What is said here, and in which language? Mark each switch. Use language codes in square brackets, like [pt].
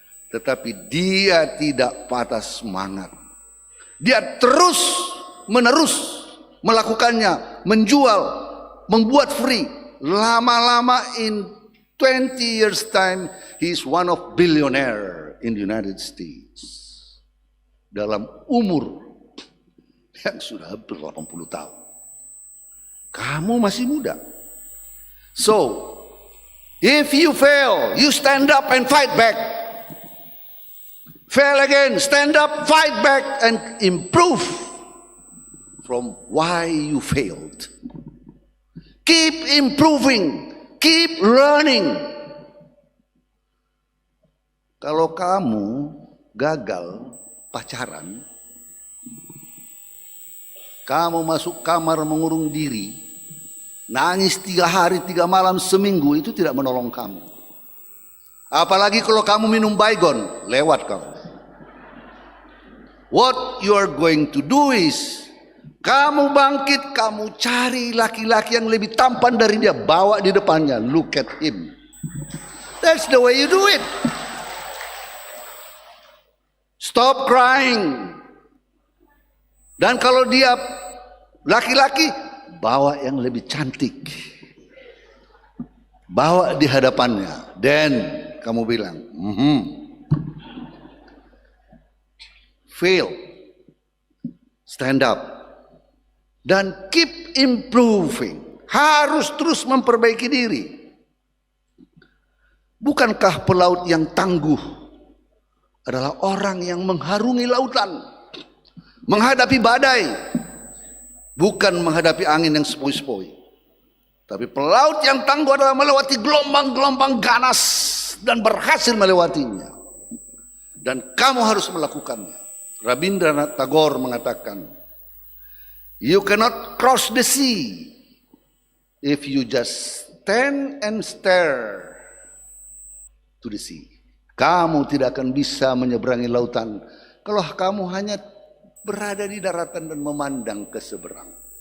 [id] Tetapi dia tidak patah semangat. Dia terus menerus melakukannya, menjual, membuat free. Lama-lama [en] in 20 years time, he is one of billionaire in the United States. [id] Dalam umur yang sudah hampir 80 tahun. Kamu masih muda. [en] So, if you fail, you stand up and fight back. Fail again, stand up, fight back, and improve from why you failed. Keep improving, keep learning. [id] Kalau kamu gagal pacaran, kamu masuk kamar mengurung diri, nangis 3 hari 3 malam seminggu, itu tidak menolong kamu. Apalagi kalau kamu minum Baygon, lewat kamu. [en] What you are going to do is, [id] kamu bangkit, kamu cari laki-laki yang lebih tampan dari dia, bawa di depannya, [en] look at him. That's the way you do it. Stop crying. [id] Dan kalau dia laki-laki, bawa yang lebih cantik. Bawa di hadapannya. Dan kamu bilang, [en] fail, stand up, dan keep improving. [id] Harus terus memperbaiki diri. Bukankah pelaut yang tangguh adalah orang yang mengharungi lautan, menghadapi badai, bukan menghadapi angin yang sepoi-sepoi. Tapi pelaut yang tangguh adalah melewati gelombang-gelombang ganas dan berhasil melewatinya. Dan kamu harus melakukannya. [en] Rabindranath Tagore mengatakan, you cannot cross the sea if you just stand and stare to the sea. [id] Kamu tidak akan bisa menyeberangi lautan kalau kamu hanya berada di daratan dan memandang ke seberang.